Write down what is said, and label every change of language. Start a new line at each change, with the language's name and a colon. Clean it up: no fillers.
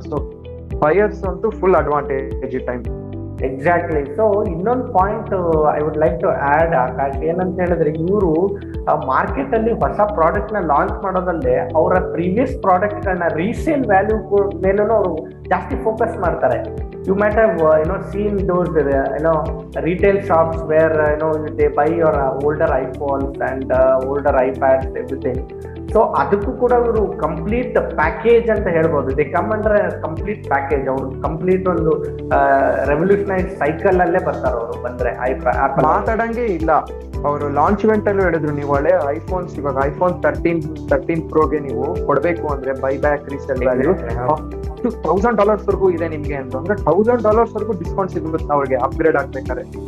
Kannada: So buyers ಅಂತೂ full advantage ಈ time. Exactly. So ಇನ್ನೊಂದು point
English: I would like to add
Kannada: Akash, ಏನಂತ ಹೇಳಿದ್ರೆ ಇವರು ಮಾರ್ಕೆಟ್ ಅಲ್ಲಿ ಹೊಸ ಪ್ರಾಡಕ್ಟ್ ನ ಲಾಂಚ್ ಮಾಡೋದಲ್ಲೇ ಅವರ ಪ್ರೀವಿಯಸ್ ಪ್ರಾಡಕ್ಟ್ ಗಳನ್ನ ರೀಸೇಲ್ ವ್ಯಾಲ್ಯೂ ಮೇಲೂ ಅವರು ಜಾಸ್ತಿ ಫೋಕಸ್ ಮಾಡ್ತಾರೆ.
English: You might have seen those retail shops where they buy your older iPhones and older iPads, everything.
Kannada: So ಅದಕ್ಕೂ ಕೂಡ ಅವರು ಕಂಪ್ಲೀಟ್ ಪ್ಯಾಕೇಜ್ ಅಂತ ಹೇಳ್ಬೋದು.
English: They come under complete package.
Kannada: ಅವರು ಕಂಪ್ಲೀಟ್ ಒಂದು ರೆವಲ್ಯೂಷನೈಸ್ ಸೈಕಲ್ ಅಲ್ಲೇ ಬರ್ತಾರೆ ಅವರು ಬಂದ್ರೆ. ಮಾತಾಡಂಗೆ ಇಲ್ಲ. ಅವರು ಲಾಂಚ್ ಇವೆಂಟ್ ಅಲ್ಲೂ ಹೇಳಿದ್ರು, ನೀವು ಒಳ್ಳೆ ಐಫೋನ್ಸ್, ಇವಾಗ ಐಫೋನ್ 13 ಪ್ರೋಗೆ ನೀವು ಕೊಡ್ಬೇಕು ಅಂದ್ರೆ ಬೈ ಬ್ಯಾಕ್ ರೀಸೇಲ್ ವ್ಯಾಲ್ಯೂ $1,000 ವರ್ಗೂ ಇದೆ ನಿಮ್ಗೆ ಅಂತ ಅಂದ್ರೆ $1,000 ವರ್ಗೂ ಡಿಸ್ಕೌಂಟ್ ಸಿಗುತ್ತೆ ಅವ್ರಿಗೆ ಅಪ್ಗ್ರೇಡ್ ಆಗ್ಬೇಕಾದ್ರೆ.